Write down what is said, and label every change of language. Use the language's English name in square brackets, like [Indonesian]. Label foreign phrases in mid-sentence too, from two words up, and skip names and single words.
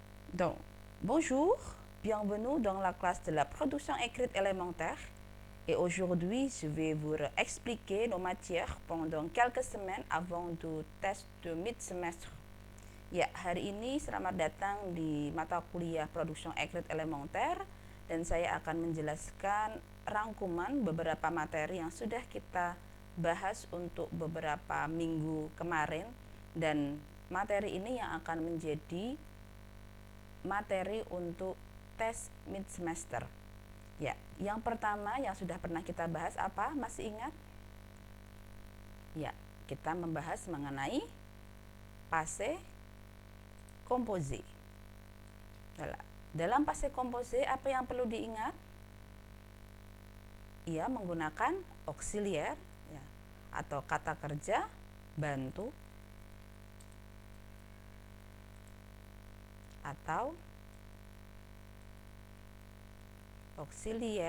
[French] Donc, bonjour, bienvenue dans la classe de la production écrite élémentaire. Et aujourd'hui, je vais vous expliquer nos matières pendant quelques semaines avant du test de mid-semestre. [Indonesian] Ya, hari ini selamat datang di mata kuliah [French] production écrite élémentaire [Indonesian] dan saya akan menjelaskan rangkuman beberapa materi yang sudah kita bahas untuk beberapa minggu kemarin, dan materi ini yang akan menjadi materi untuk tes [English] mid semester. [Indonesian] Ya, yang pertama yang sudah pernah kita bahas apa? Masih ingat? Ya, kita membahas mengenai [French] passé composé. [Indonesian] Dalam [French] passé composé [Indonesian] apa yang perlu diingat? Ia menggunakan auxiliaire ya, atau kata kerja bantu atau auxiliaire.